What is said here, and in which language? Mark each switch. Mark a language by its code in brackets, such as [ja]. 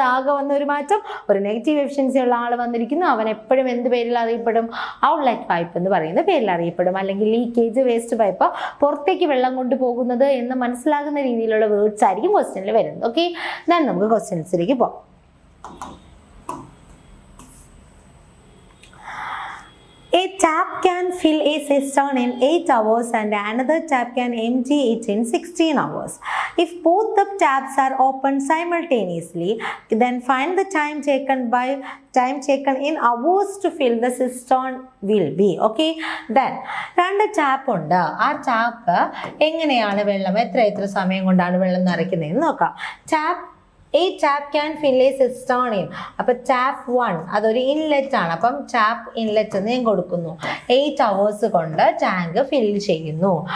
[ml] ആകെ വന്ന ഒരു മാറ്റം, ഒരു നെഗറ്റീവ് എഫിഷ്യൻസി ഉള്ള ആൾ വന്നിരിക്കുന്നു. അവൻ എപ്പോഴും എന്ത് പേരിൽ അറിയപ്പെടും? ഔട്ട്ലെറ്റ് പൈപ്പ് എന്ന് പറയുന്ന പേരിൽ അറിയപ്പെടും. അല്ലെങ്കിൽ ലീക്കേജ് വേസ്റ്റ് പൈപ്പ്, പുറത്തേക്ക് വെള്ളം കൊണ്ടുപോകുന്നത് എന്ന് മനസ്സിലാകുന്ന രീതിയിലുള്ള വേർഡ്സ് ആയിരിക്കും ക്വസ്റ്റ്യനിൽ വരുന്നത്. ഓക്കെ, ദെൻ നമുക്ക് ക്വസ്റ്റ്യൻസിലേക്ക് പോവാം. [en] A tap can fill a cistern in 8 hours and another tap can empty it in 16 hours. If both the taps are open simultaneously, then find the time taken in hours to fill the cistern will be. [ml] Okay, then 2 tap ഉണ്ട്. ആ tap എങ്ങനെയാണ് വെള്ളം എത്ര സമയം കൊണ്ടാണ് വെള്ളം നിറയ്ക്കുന്നതെന്ന് നോക്കാം. [en] A tap can fill a cistern in. [ml] അപ്പോൾ ടാപ്പ് 1 അതൊരു ഇൻലെറ്റ് ആണ്. അപ്പം ടാപ്പ് ഇൻലെറ്റ് എന്ന് ഞാൻ കൊടുക്കുന്നു. 8 hours കൊണ്ട് ടാങ്ക് ഫില്ല് ചെയ്യുന്നു.